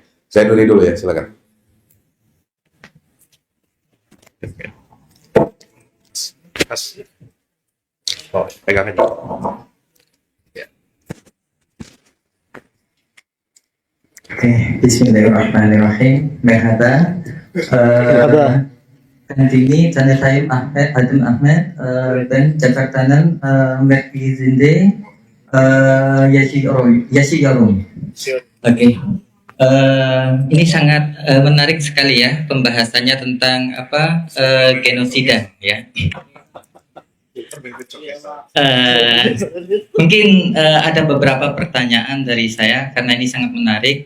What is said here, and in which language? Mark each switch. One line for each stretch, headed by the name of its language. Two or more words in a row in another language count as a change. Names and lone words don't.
Indonesian: Zainuri dulu ya, silakan. Oh, pegang aja. Oke, Bismillahirrahmanirrahim.
Turkish: Merhaba. Kendini tanıtayım adım Ahmet. Ben Jakarta'nın merkezinde yaşıyorum.
Indonesian: Oke. Ini sangat menarik sekali ya pembahasannya tentang genosida ya. Mungkin ada beberapa pertanyaan dari saya karena ini sangat menarik.